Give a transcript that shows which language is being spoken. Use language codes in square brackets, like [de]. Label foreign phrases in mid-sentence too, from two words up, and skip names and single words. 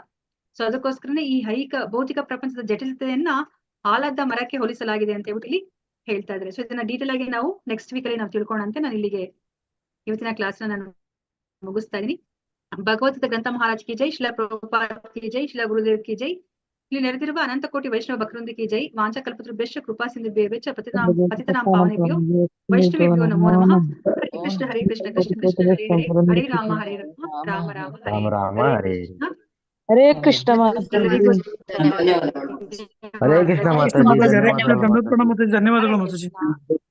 [kn] ಸೊ ಅದಕ್ಕೋಸ್ಕರನೇ ಈ ಭೌತಿಕ ಪ್ರಪಂಚದ ಜಟಿಲತೆಯನ್ನ ಆಲದ ಮರಕ್ಕೆ ಹೋಲಿಸಲಾಗಿದೆ ಅಂತ ಹೇಳ್ಬಿಟ್ಟು ಇಲ್ಲಿ ಹೇಳ್ತಾ ಇದ್ದಾರೆ. ಸೊ ಇದನ್ನ ಡೀಟೇಲ್ ಆಗಿ ನಾವು [en] next week [kn] ಅಲ್ಲಿ ನಾವು ತಿಳ್ಕೊಳ್ಳೋಣಂತೆ ನಾನು ಇಲ್ಲಿಗೆ ಇವತ್ತಿನ ಕ್ಲಾಸ್ ನಾನು ಮುಗಿಸ್ತಾ ಇದೀನಿ. [hi] भगवद्गीता ग्रंथ महाराज की जय, शिला प्रभुपाद की जय, शिला गुरुदेव की जय. [kn] ಇಲ್ಲಿ ನೆರೆದಿರುವ ಅನಂತ ಕೋಟಿ ವೈಷ್ಣವ ಭಕ್ತವೃಂದ [hi] की जय. [sa] ವಾಂಚಕಲ್ಪತರುಭ್ಯಶ್ಚ ಕೃಪಾ ಸಿಂಧುಭ್ಯಶ್ಚ ಪತಿತಾನಾಂ ಪಾವನೇಭ್ಯೋ ವೈಷ್ಣವೇಭ್ಯೋ ನಮೋ ನಮಃ. ಹರೇ ಕೃಷ್ಣ ಕೃಷ್ಣ ಕೃಷ್ಣ ಹರೇ ಹರೇ, ಹರೇ ರಾಮ ರಾಮ ರಾಮ ರಾಮ ರಾಮ ಹರೇ [kn] ಹರೇ ಕೃಷ್ಣ ಮಾತಾಜಿ. ಹರೇ ಕೃಷ್ಣ ಮಾತಾಜಿ. ಹರೇ ಕೃಷ್ಣ ಧನ್ಯವಾದಗಳು ಮಾತಾಜಿ.